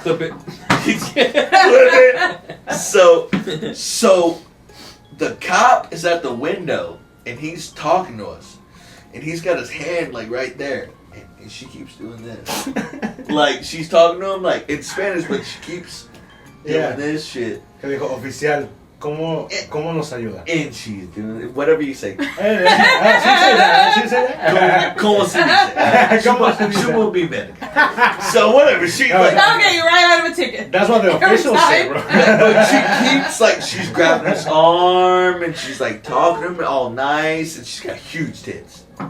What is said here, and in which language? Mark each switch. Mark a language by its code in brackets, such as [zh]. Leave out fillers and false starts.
[en] Clip it. So the cop is at the window, and he's talking to us, and he's got his hand like right there, and she keeps doing this, like she's talking to him like in Spanish, but she keeps doing this shit. [es] Que dijo, oficial, ¿cómo nos ayuda? [en] And she's doing it, whatever you say. She say that. [es] Como se dice? [en] She will be better. So whatever, she's like. That'll get you right out of a ticket. That's what the officials say, bro. But she keeps like she's grabbing his arm and she's like talking to him all nice, and she's got huge tits.